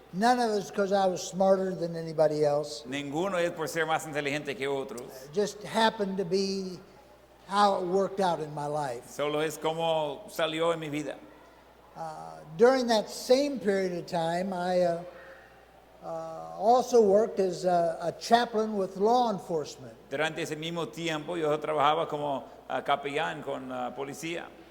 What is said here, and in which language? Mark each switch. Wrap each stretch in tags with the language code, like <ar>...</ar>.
<en>None of it's because I was smarter than anybody else.</en> <es>Ninguno es por ser más inteligente que otros.</es> <en>It just happened to be how it worked out in my life.</en> <es>Solo es como salió en mi vida.</es> <en>During that same period of time, I also worked as a chaplain with law enforcement.</en> <es>Durante ese mismo tiempo yo trabajaba como capellán con policía.</es>